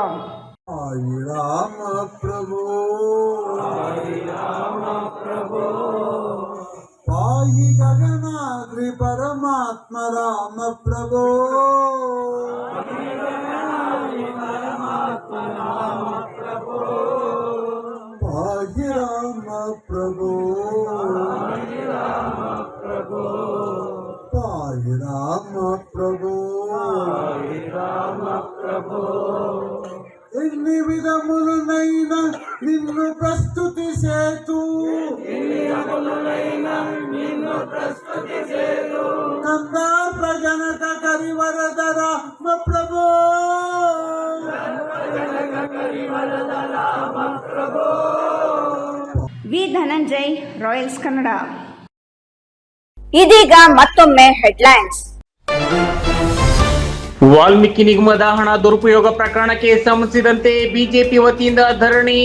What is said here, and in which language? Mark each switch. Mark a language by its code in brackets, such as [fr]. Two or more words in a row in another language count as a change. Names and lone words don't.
[sa] ರಾಮ ಪ್ರಭು ಪಾಹಿ ಗಗನಾದ್ರಿ ಪರಮಾತ್ಮ ರಾಮ ಪ್ರಭು ಪಾಹಿ ರಾಮ ಪ್ರಭು ಪಾಹಿ ರಾಮ ಪ್ರಭು [te] ఎన్ని విధములనైనా నిన్ను ప్రస్తుతి సేతు కందార్ప జనక కరివరద రామ ప్రభో [kn] ವಿ ಧನಂಜಯ್, ರಾಯಲ್ಸ್ ಕನ್ನಡ. ಇದೀಗ ಮತ್ತೊಮ್ಮೆ ಹೆಡ್ಲೈನ್ಸ್. ವಾಲ್ಮೀಕಿ ನಿಗಮದ ಹಣ ದುರುಪಯೋಗ ಪ್ರಕರಣಕ್ಕೆ ಸಂಬಂಧಿಸಿದಂತೆ ಬಿಜೆಪಿ ವತಿಯಿಂದ ಧರಣಿ.